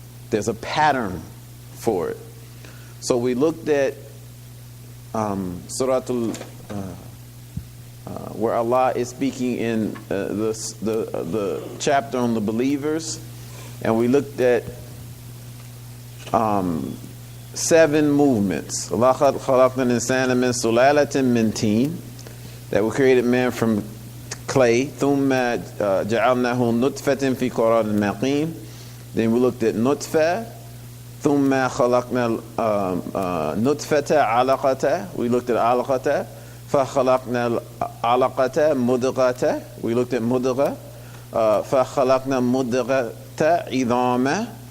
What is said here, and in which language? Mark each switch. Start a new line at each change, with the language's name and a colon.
English: There's a pattern for it. So we looked at Surah where Allah is speaking in the chapter on the believers, and we looked at 7 movements.
Arabic: لَقَدْ خَلَقْنَا الْإِنسَانَ مِنْ سُلَالَةٍ مِنْ طِينٍ,
English: that we created man from clay.
Arabic: ثُمَّ جَعَلْنَاهُ نُطْفَةً فِي قَرَارٍ مَقِيمٍ.
English: Then we looked at nutfah.
Arabic: ثُمَّ خَلَقْنَا نُطْفَةَ عَلَقَةً.
English: We looked at alaqata.
Arabic: فَخَلَقْنَا الْعَلَقَةَ مُضْغَةً.
English: We looked at mudgha.
Arabic: فَخَلَقْنَا مُضْغَةَ عِظَامًا.